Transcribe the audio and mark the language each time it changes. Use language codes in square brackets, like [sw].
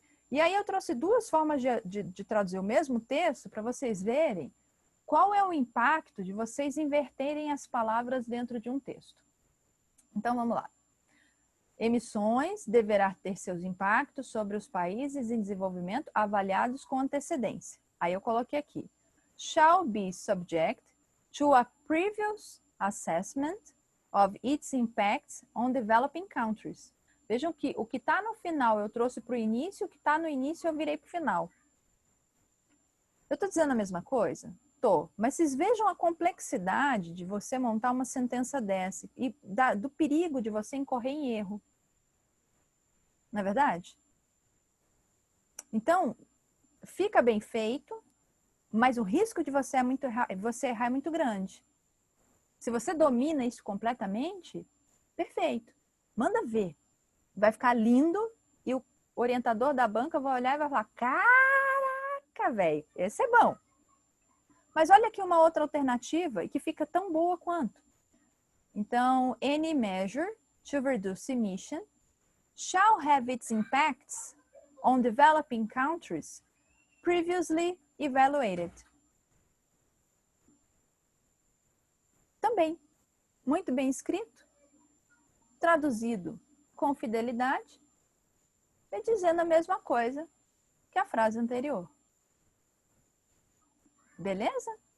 [pt] E aí eu trouxe duas formas de traduzir o mesmo texto para vocês verem qual é o impacto de vocês inverterem as palavras dentro de um texto. Então vamos lá. Emissões deverá ter seus impactos sobre os países em desenvolvimento avaliados com antecedência. Aí eu coloquei aqui. [en] Shall be subject to a previous assessment of its impacts on developing countries. [pt] Vejam que o que está no final eu trouxe para o início, o que está no início eu virei para o final. Eu estou dizendo a mesma coisa? Tô. Mas vocês vejam a complexidade de você montar uma sentença dessa e do perigo de você incorrer em erro. Não é verdade? Então, fica bem feito, mas o risco de você errar é muito grande. Se você domina isso completamente, perfeito. Manda ver. Vai ficar lindo e o orientador da banca vai olhar e vai falar, caraca, velho, esse é bom. Mas olha aqui uma outra alternativa e que fica tão boa quanto. [en] Então, any measure to reduce emission shall have its impacts on developing countries previously evaluated. [pt] Também, muito bem escrito, traduzido com fidelidade e dizendo a mesma coisa que a frase anterior. Beleza?